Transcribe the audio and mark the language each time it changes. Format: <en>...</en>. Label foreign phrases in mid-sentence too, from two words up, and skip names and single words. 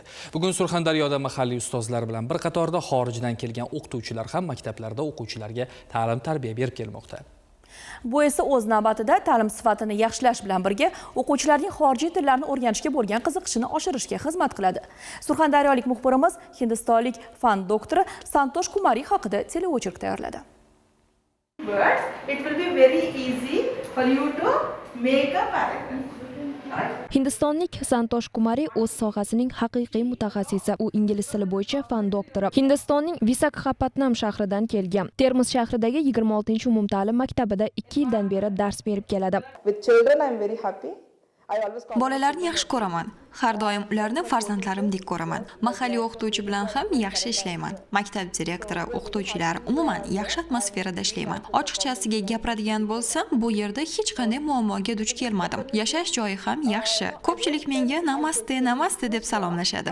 <uz>Bugun Surxondaryoda mahalliy ustozlar bilan bir qatorda xorijdan kelgan o'qituvchilar ham maktablarda o'quvchilarga ta'lim-tarbiya berib kelmoqda. Bu esa o'z navbatida ta'lim sifatini yaxshilash bilan birga o'quvchilarning xorijiy tillarni o'rganishga bo'lgan qiziqishini oshirishga xizmat qiladi. Surxondaryolik muxbirimiz hindistonlik fan doktori Santosh Kumari haqida teleochirk tayyorladi.</uz> <en>Words, it will be very easy for you to make a paragraph.</en> <uz>Hindistonlik Santosh Kumari o'z sohasining haqiqiy mutaxassisi. U ingliz tili bo'yicha fan doktori. Hindistonning Visakhapatnam shahridan kelgan. Termiz shahridagi 26-umumta'lim maktabida 2 yildan beri dars berib keladi.</uz> <en>With children, I am very happy.</en> <uz>Bolalarni yaxshi ko'raman. Har doim ularni farzandlarimdek ko'raman. Mahalliy o'qituvchi bilan ham yaxshi ishlayman. Maktab direktori, o'qituvchilar, umuman yaxshi atmosferada ishlayman. Ochiqchasiga gapiradigan bo'lsam, bu yerda hech qanday muammoga duch kelmadim. Yashash joyi ham yaxshi. Ko'pchilik menga namaste, namaste deb salomlashadi.</uz>